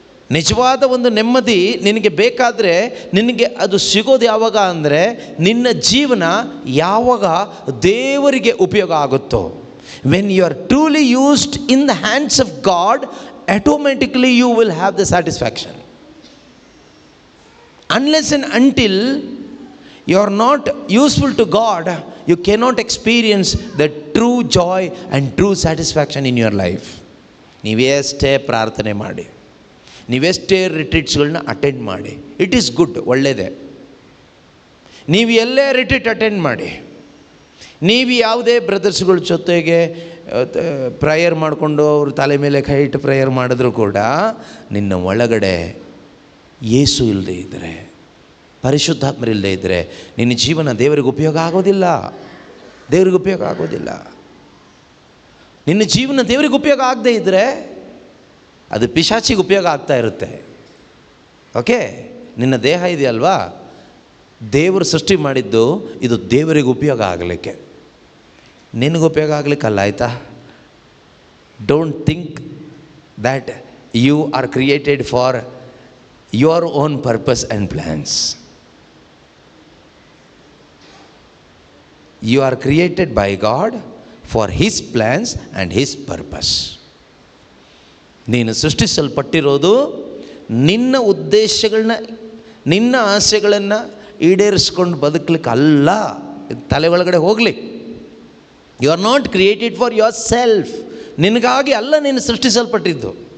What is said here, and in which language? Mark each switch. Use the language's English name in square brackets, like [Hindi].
[Kannada] ನಿಜವಾದ ಒಂದು ನೆಮ್ಮದಿ ನಿನಗೆ ಬೇಕಾದರೆ ನಿನಗೆ ಅದು ಸಿಗೋದು ಯಾವಾಗ ಅಂದರೆ ನಿನ್ನ ಜೀವನ ಯಾವಾಗ ದೇವರಿಗೆ ಉಪಯೋಗ ಆಗುತ್ತೋ. [English] When you are truly used in the hands of God, automatically you will have the satisfaction. Unless and until you are not useful to God, you cannot experience the true joy and true satisfaction in your life. [Kannada] ನೀವೆಷ್ಟೇ ಪ್ರಾರ್ಥನೆ ಮಾಡಿ, ನೀವೆಷ್ಟೇ ರಿಟ್ರೀಟ್ಸ್ಗಳನ್ನ attend ಮಾಡಿ, [English] it is good, [Kannada] ಒಳ್ಳೆಯದೇ. ನೀವು ಎಲ್ಲೇ retreat attend ಮಾಡಿ, ನೀವು ಯಾವುದೇ ಬ್ರದರ್ಸ್ಗಳ ಜೊತೆಗೆ ಪ್ರೇಯರ್ ಮಾಡಿಕೊಂಡು ಅವ್ರ ತಲೆ ಮೇಲೆ ಕೈ ಇಟ್ಟು ಪ್ರೇಯರ್ ಮಾಡಿದ್ರು ಕೂಡ ನಿನ್ನ ಒಳಗಡೆ ಯೇಸು ಇಲ್ಲದೆ ಇದ್ದರೆ, ಪರಿಶುದ್ಧಾತ್ಮರಿಲ್ಲದೆ ಇದ್ದರೆ ನಿನ್ನ ಜೀವನ ದೇವರಿಗೆ ಉಪಯೋಗ ಆಗೋದಿಲ್ಲ. ದೇವರಿಗೆ ಉಪಯೋಗ ಆಗೋದಿಲ್ಲ. ನಿನ್ನ ಜೀವನ ದೇವರಿಗೆ ಉಪಯೋಗ ಆಗದೇ ಇದ್ದರೆ ಅದು ಪಿಶಾಚಿಗೆ ಉಪಯೋಗ ಆಗ್ತಾ ಇರುತ್ತೆ. ಓಕೆ, ನಿನ್ನ ದೇಹ ಇದೆಯಲ್ವಾ, ದೇವರು ಸೃಷ್ಟಿ ಮಾಡಿದ್ದು ಇದು ದೇವರಿಗೆ ಉಪಯೋಗ ಆಗಲಿಕ್ಕೆ, ನಿನಗೆ ಉಪಯೋಗ ಆಗಲಿಕ್ಕಲ್ಲ. ಆಯಿತಾ? [English] Don't think that you are created for your own purpose and plans. You are created by God for His plans and His purpose. [Kannada] ನೀನು ಸೃಷ್ಟಿಸಲ್ಪಟ್ಟಿರೋದು ನಿನ್ನ ಉದ್ದೇಶಗಳನ್ನ, ನಿನ್ನ ಆಸೆಗಳನ್ನು ಈಡೇರಿಸ್ಕೊಂಡು ಬದುಕಲಿಕ್ಕೆ ಅಲ್ಲ. ತಲೆ ಒಳಗಡೆ ಹೋಗಲಿ. [English] You are not created for yourself. [Kannada] ನಿನಗಾಗಿ ಅಲ್ಲ ನೀನು ಸೃಷ್ಟಿಸಲ್ಪಟ್ಟಿದ್ದು.